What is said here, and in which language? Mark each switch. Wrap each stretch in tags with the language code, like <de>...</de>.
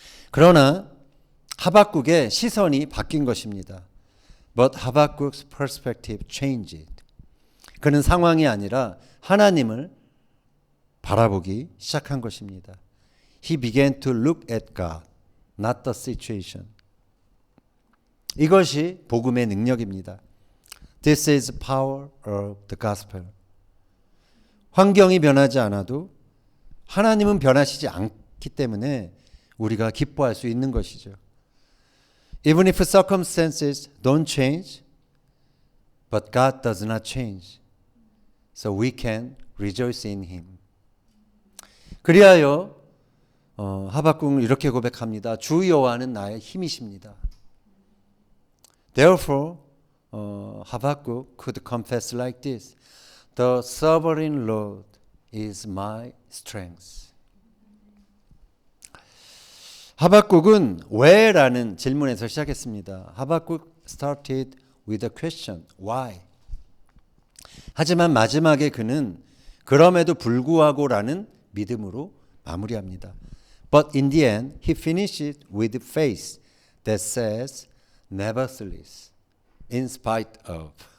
<ko>그러나 하박국의 시선이 바뀐 것입니다.</ko> <en>But Habakkuk's perspective changed.</en> <ko>그는 상황이 아니라 하나님을 바라보기 시작한 것입니다.</ko> <en>He began to look at God, not the situation.</en> <ko>이것이 복음의 능력입니다.</ko> <en>This is power of the gospel.</en> <ko>환경이 변하지 않아도 하나님은 변하시지 않기 때문에 우리가 기뻐할 수 있는 것이죠.</ko> <en>Even if circumstances don't change, but God does not change. So we can rejoice in Him.</en> <ko>그리하여 하박국은 이렇게 고백합니다. 주 여호와는 나의 힘이십니다.</ko> <en>Therefore, Habakkuk could confess like this. The sovereign Lord is my strength.</en> <ko>하박국은 왜? 라는 질문에서 시작했습니다.</ko> <en>하박국 started with a question. Why?</en> <ko>하지만 마지막에 그는 그럼에도 불구하고 라는 믿음으로 마무리합니다.</ko> <en>But in the end, he finished with faith that says, nevertheless, in spite of.</en>